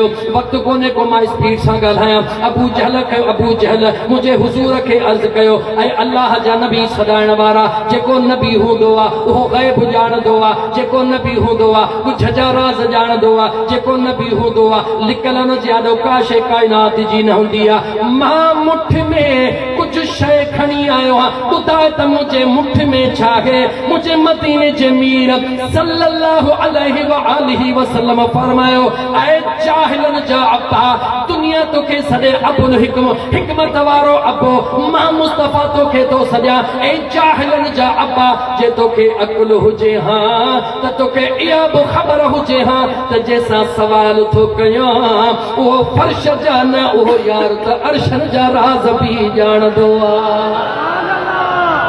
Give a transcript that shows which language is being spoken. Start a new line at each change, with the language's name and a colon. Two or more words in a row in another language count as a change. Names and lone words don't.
Sindhi: वक़्तु कोन्हे को मां स्पीड सां ॻाल्हायां। अबू जहल मुंहिंजे हुज़ूर खे अर्ज़ कयो, ऐं अल्लाह जा नबी सॾाइण वारा, जेको नबी हूंदो आहे उहो ग़ैब ॼाणंदो आहे, जेको नबी हूंदो आहे कुझ जा राज़ ॼाणंदो आहे, जेको नबी हूंदो आहे लिकल न ज्यादा का शइ काइनात जी न हूंदी आहे। मां मुठ में कुझु शइ खणी आयो आहियां, ॿुधाए त मुंहिंजे मुठ में छा आहे। मुंहिंजे मदीने जे मीर
Arabic: صلى الله عليه وآله وسلم
Sindhi: फरमायो, ऐ जाहिलन जा अब्बा, दुनिया तोखे सॾे अबुल हिकम, हिकमत वारो अबो। मां मुस्तफ़ा तोखे थो सॾियां, ऐ जाहिलन जा अब्बा, जे तोखे अकुल हुजे हा त तोखे इहा बि ख़बर हुजे हा त जंहिंसां सवाल थो कयां उहो फर्श जा न, उहो यार त अर्शन जा राज़ बि ॼाणंदो आहे।